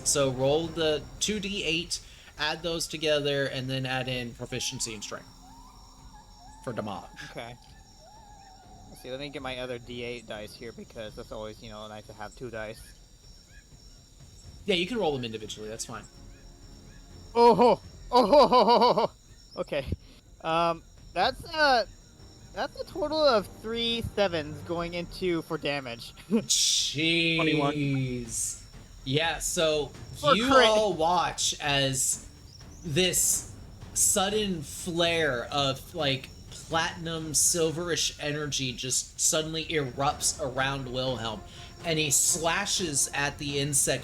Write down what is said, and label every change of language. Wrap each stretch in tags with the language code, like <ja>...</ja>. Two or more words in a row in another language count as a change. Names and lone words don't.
<en>So roll the 2d8. Add those together, and then add in proficiency and strength for damage. Okay. Let's see, let me get my other D8 dice here because that's always, nice to have 2 dice. Yeah, you can roll them individually. That's fine. Oh ho! Oh ho ho ho ho ho! Okay. That's a total of 3 sevens going into for damage. Jeez. Yeah, so For you crit. all watch as this sudden flare of like platinum silverish energy just suddenly erupts around Wilhelm, and he slashes at the insect.</en>